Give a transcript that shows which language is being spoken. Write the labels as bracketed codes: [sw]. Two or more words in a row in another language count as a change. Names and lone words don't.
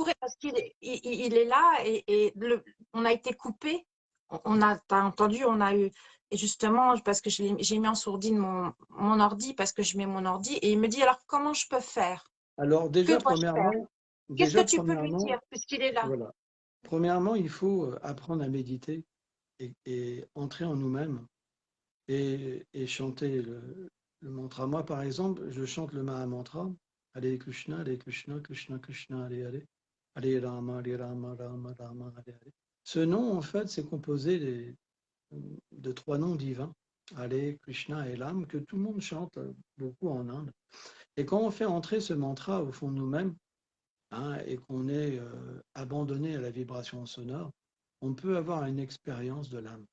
[fr] pourrais, parce il est là on a été coupé, t'as entendu, on a eu, et justement, parce que j'ai mis en sourdine mon ordi, parce que je mets mon ordi, et il me dit, alors comment je peux faire? Alors Que déjà, dois-je faire? Qu'est-ce que tu peux lui dire, puisqu'il est là? voilà. Premièrement, il faut apprendre à méditer et entrer en nous-mêmes et chanter le mantra. Moi, par exemple, je chante le Maha Mantra. [sa] Hare Krishna, Krishna, Krishna, Hare Hare. Hare Rama, Hare Rama, Rama Rama, Hare Hare. [fr] Ce nom, en fait, c'est composé de 3 noms divins, Hare, Krishna et Ram, que tout le monde chante beaucoup en Inde. Et quand on fait entrer ce mantra au fond de nous-mêmes, hein, et qu'on est abandonné à la vibration sonore, on peut avoir une expérience de l'âme.